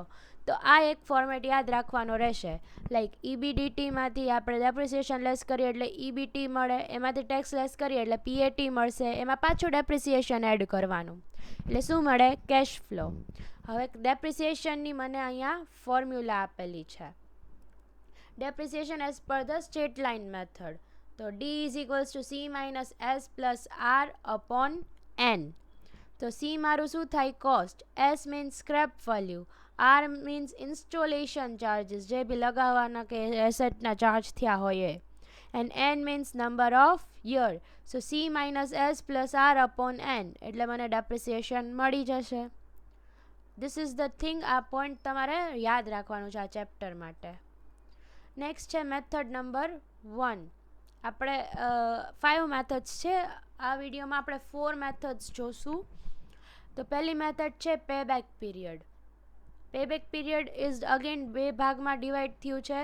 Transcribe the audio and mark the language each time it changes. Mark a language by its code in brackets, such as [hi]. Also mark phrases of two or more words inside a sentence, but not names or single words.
[gu] તો આ એક ફોર્મેટ યાદ રાખવાનો રહેશે. લાઈક EBDTમાંથી આપણે [en] depreciation less [gu] કરીએ એટલે EBT મળે, એમાંથી [en] tax less [gu] કરીએ એટલે PAT મળશે, એમાં પાછું [en] depreciation add [gu] કરવાનું એટલે શું મળે [en] cash flow. [gu] હવે ડેપ્રિસિએશનની મને અહીંયા ફોર્મ્યુલા આપેલી છે. [en] Depreciation as per the straight line method. So D is equals to C minus S plus R upon N. So C [gu] મારું શું થાય [en] cost, S means scrap value, R means installation charges [gu] જે બી લગાવવાના કે એસેટના ચાર્જ થયા હોય [en] and N means number of year. So C minus S plus R upon N [gu] એટલે મને [en] depreciation [gu] મળી જશે. [en] This is the thing. [gu] આ point તમારે યાદ રાખવાનું છે આ ચેપ્ટર માટે. નેક્સ્ટ છે [en] method number [gu] 1. આપણે 5 મેથડ્સ છે. આ વિડીયોમાં આપણે 4 મેથડ્સ જોશું. તો પહેલી મેથડ છે [en] payback period. payback period is again [gu] બે ભાગમાં ડિવાઈડ થયું છે.